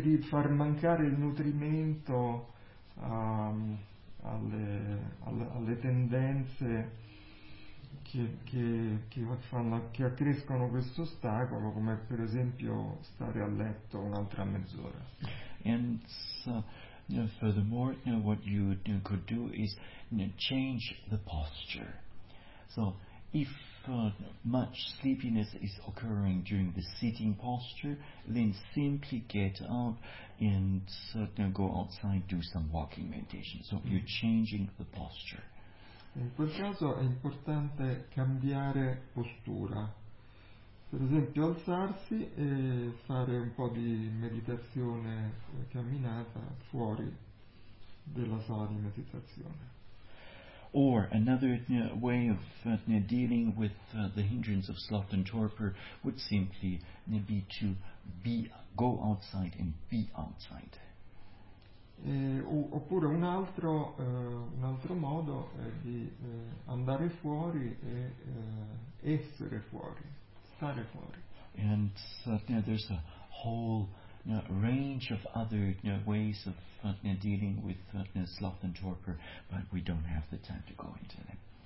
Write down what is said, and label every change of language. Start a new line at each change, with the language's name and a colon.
Italian: Far mancare il nutrimento alle tendenze che accrescono questo ostacolo, come per esempio stare a letto un'altra mezz'ora.
English: And furthermore, what you could do is change the posture. So if much sleepiness is occurring during the sitting posture, then simply get up and go outside, do some walking meditation. So you're changing the posture.
Italian: In quel caso è importante cambiare postura, per esempio alzarsi e fare un po' di meditazione camminata fuori della sala di meditazione.
English: Or another way of dealing with the hindrance of sloth and torpor would simply be to go outside and be outside.
Italian: Oppure un altro modo è di andare fuori e essere fuori, stare fuori.
English: And there's a whole range of other ways of dealing with sloth and torpor, but we don't have the time to go into them.